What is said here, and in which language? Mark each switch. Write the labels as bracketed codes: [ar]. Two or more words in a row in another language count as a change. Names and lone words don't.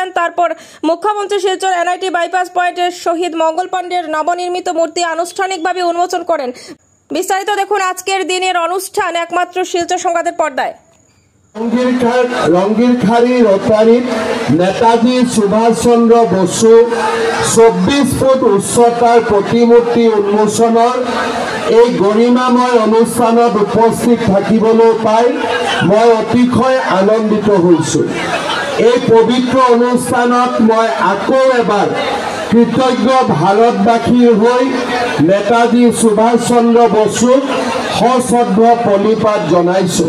[bn] তারপর মুখ্যমন্ত্রী শিলচর এনআইটি বাইপাস পয়েন্টের শহীদ মঙ্গল পাণ্ডের নবনির্মিত মূর্তি আনুষ্ঠানিকভাবে উন্মোচন করেন। বিস্তারিত দেখুন আজকের দিনের অনুষ্ঠান একমাত্র শিলচর সংবাদের পর্দায়। [as] রঙ্গিরখাড়ি রোটারিত নেতাজি সুভাষচন্দ্র বসু 24 ফুট উচ্চতার প্ৰতিমূৰ্তি উন্মোচনৰ এই গৰিমাময় অনুষ্ঠানত উপস্থিত থাকিবলৈ পাই মই অতিশয় আনন্দিত হৈছোঁ। এই পবিত্ৰ অনুষ্ঠানত মই আকৌ এবাৰ কৃতজ্ঞ ভাৰতবাসীৰ হৈ নেতাজি সুভাষচন্দ্ৰ বসুক সশ্ৰদ্ধা প্ৰণিপাত জনাইছোঁ।